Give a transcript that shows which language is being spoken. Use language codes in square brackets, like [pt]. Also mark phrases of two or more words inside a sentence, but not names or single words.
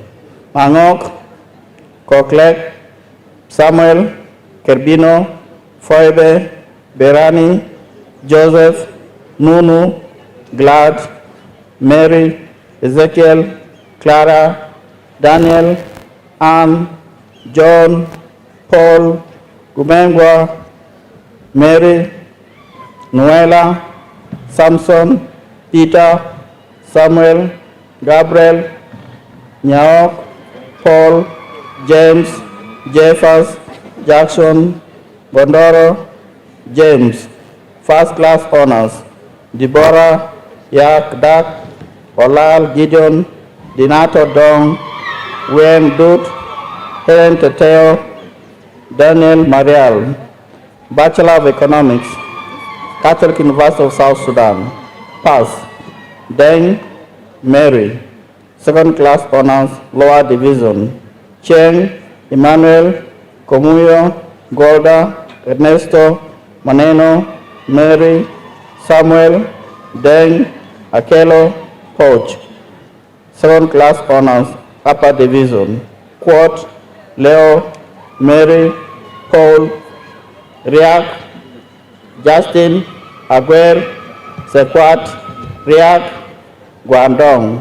[en] Mangok, Koklek, Samuel, Kerbino, Foibe, Berani, Joseph, Nunu, Glad, Mary, Ezekiel, Clara, Daniel, Anne, John, Paul, Gumengwa, Mary, Noela, Samson, Peter, Samuel, Gabriel, Nyaok, Paul, James, Jeffers, Jackson, Bondoro, James. First class honors, Deborah, Yak, Dak, Olal, Gideon, Dinato Dong, Wayne Dut, Helen Teteo, Daniel Marial. Bachelor of Economics, Catholic University of South Sudan. Pass. Deng, Mary. Second class honors, lower division. Cheng, Emmanuel, Komuyo, Golda, Ernesto, Maneno, Mary, Samuel, Deng, Akelo, Poch. Second class honors, upper division. Quote, Leo, Mary, Paul, Riak, Justin, Aguer, Sequat, Riak, Guangdong.